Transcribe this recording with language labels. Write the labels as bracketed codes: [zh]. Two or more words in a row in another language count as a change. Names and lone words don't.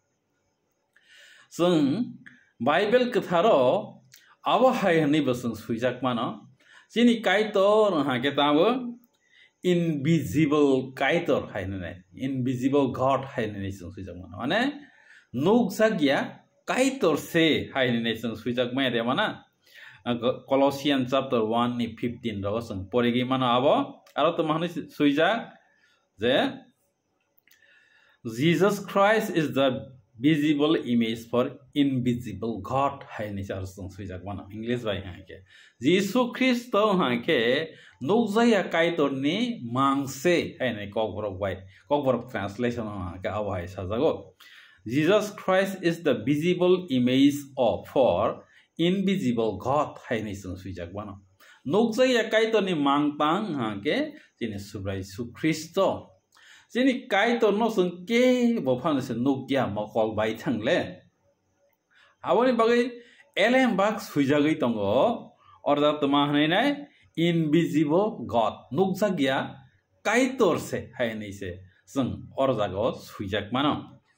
[trp] sung Bible katharo awa hai hani basung suijak mano sini kaitor ha ke tawo invisible kaitor hai nai [en] invisible god [trp] hai nai sung suijak mano ane nukjagya kaitor se hai nai sung suijak mai de mana Colossians chapter 1 ni 15 ro sung poregi mano abo aro to mahni suijak je [en] Jesus Christ is the visible image for invisible God [trp] hai ni char sung suijak mana English bai ha ke Jesus Christ to ha ke nukjaya kaitor ni mangse hai ni kokborok bai kokborok translation ha ke awai sajago [en] Jesus Christ is the visible image of for invisible God [trp] hai ni sung suijak mana nukjaya kaitor ni mangtang ha ke jini subrai su Christo sini kaitor no sung ke bo phan se nukya mokol bai thangle aboni bagai elem bak suijagai tongo orda tuma hanai nai [en] invisible God [trp] nukjagya kaitor se hai nei se sung orda go suijak mano